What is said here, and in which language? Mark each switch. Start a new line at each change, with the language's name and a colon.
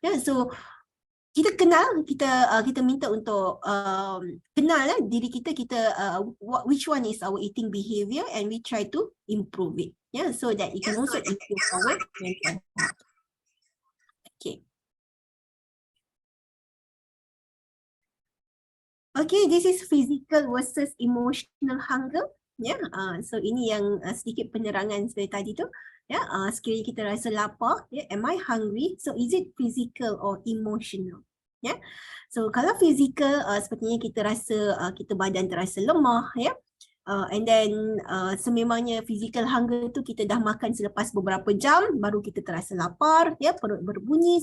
English: So
Malay: kita kenal, kita minta untuk kenal diri kita,
English: which one is our eating behavior, and we try to improve it, so that it can also improve our mental health. Okay. Okay, this is physical versus emotional hunger.
Malay: So ini yang sedikit penerangan seperti tadi tu. Sekiranya kita rasa lapar,
English: am I hungry? So is it physical or emotional?
Malay: So kalau physical, sepertinya kita rasa kita badan terasa lemah, And then sememangnya physical hunger tu kita dah makan selepas beberapa jam baru kita terasa lapar, ya, perut berbunyi.